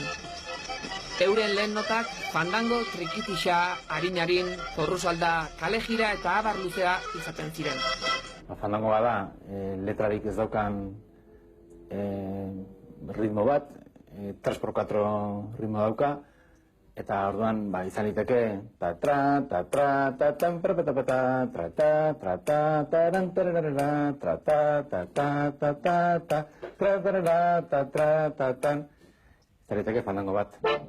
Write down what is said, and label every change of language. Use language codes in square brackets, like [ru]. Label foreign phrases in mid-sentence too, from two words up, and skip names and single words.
[eu] Euren lehen notak, fandango, trikitixa, harinarin, porrusalda, kalejira eta abar luzea izaten ziren. Fandangoa da, letrarik ez daukan ritmo bat, 3x4 ritmo dauka, eta orduan izan liteke ta-tra, ta-tra, ta-tan, perpetapeta, tra-ta, tra-ta, taran, tararara, tra-ta, ta-ta, ta-ta, tra-tarara, ta-tra, ta-tan. Izan liteke fandango bat.